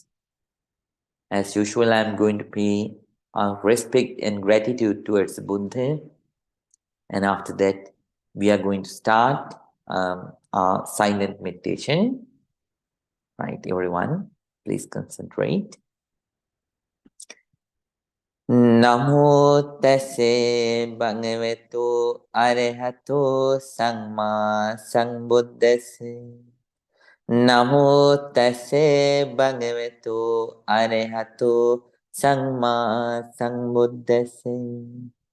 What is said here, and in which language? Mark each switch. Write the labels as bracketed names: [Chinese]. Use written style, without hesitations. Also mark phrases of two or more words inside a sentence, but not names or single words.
[English] As usual, I'm going to pay respect and gratitude towards the Buddha. And after that, we are going to start our silent meditation. Right, everyone, please concentrate. [Pali] Namo tase bhagavato arahato samma sambuddhase. Namo tase bhagavato arahato samma sambuddhase.